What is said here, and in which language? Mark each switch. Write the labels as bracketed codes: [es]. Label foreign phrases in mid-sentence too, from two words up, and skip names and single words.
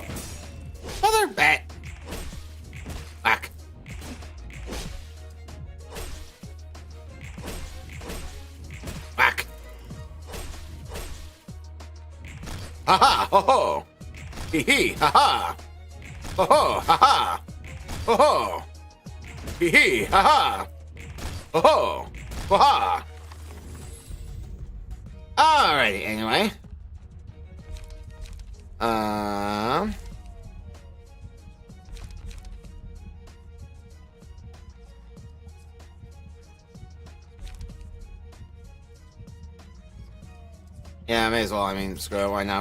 [en] Mother bat. Whack. Whack. Ha-ha! Ho-ho! Hee-hee! Ha-ha! Ho-ho! Ha-ha! Ho-ho! Hee-hee! Ha-ha! Ho-ho! Ha-ha! Alrighty, anyway. Yeah, may as well. I mean, screw it. Why not?